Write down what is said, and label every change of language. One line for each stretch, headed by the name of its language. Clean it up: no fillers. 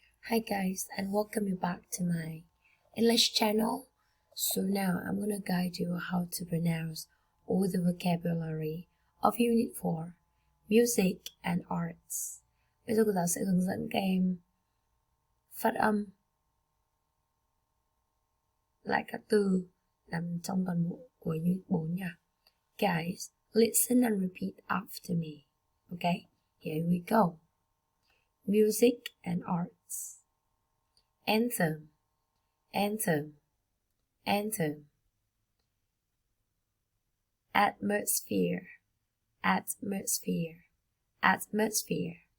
English: Hi guys, and welcome you back to my English channel. So now I'm gonna guide you how to pronounce all the vocabulary of Unit 4, Music and Arts.
Vietnamese: Bây giờ cô giáo sẽ hướng dẫn các em phát âm lại các từ nằm trong toàn bộ của Unit 4 nha.
English: Guys, listen and repeat after me. Okay, here we go. Music and Arts. Anthem, anthem, anthem. Atmosphere, atmosphere, atmosphere.